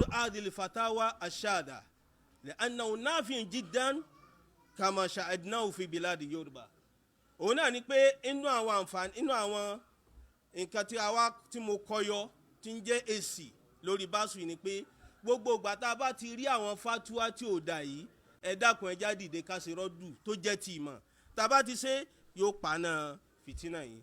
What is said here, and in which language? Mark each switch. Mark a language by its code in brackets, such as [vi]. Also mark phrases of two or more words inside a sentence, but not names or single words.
[ar] هذه الفتاوى الشاذة لأنه نافع جدا كما شاهدناه في بلاد يوروبا. [yo] òun náà ni pé inú àwọn àǹfààní, inú àwọn nǹkan tí mo kọyọ tí ń jẹ́ èsì lórí báṣu ni pé gbogbo ìgbà tá a bá ti rí àwọn fatwa tí ò dà yìí, ẹ dákun ẹ já dìde ká ṣe rọ́dù tó jẹ́ ti ìmọ̀. Tá a bá ti ṣe yóò paná fìtínà yìí.